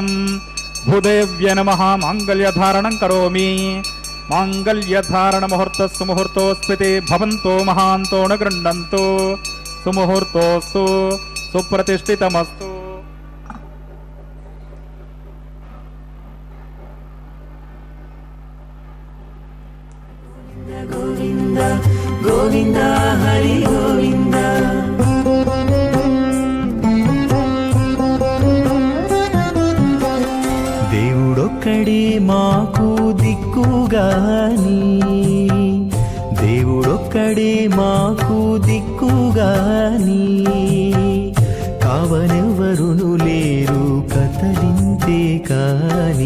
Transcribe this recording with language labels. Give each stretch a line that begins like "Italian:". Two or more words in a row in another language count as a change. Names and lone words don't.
Sanskrit: ಭೂದೇವ್ಯೇ ನಮಃ. ಮಾಂಗಲ್ಯಧಾರಣಂ ಕರೋಮಿ. ಮಾಂಗಲ್ಯಧಾರಣ ಮುಹೂರ್ತಸ್ಸು ಮುಹೂರ್ತೋಸ್ಮಿತಿ ಭವಂತೋ ಮಹಾಂತೋ ನ ಗೃಹ್ಣಂತು. ಸುಮುಹೂರ್ತೋಸ್ತು ಸುಪ್ರತಿಷ್ಠಿತಮಸ್ತು. ಗೋವಿಂದ ಗೋವಿಂದ ಹರಿ ಗೋವಿಂದ.
Telugu: దేవుడొక్కడే మాకు దిక్కుగాని, దేవుడొక్కడే మాకు దిక్కుగాని, కావనెవ్వరును లేరు కథలింతే కాని.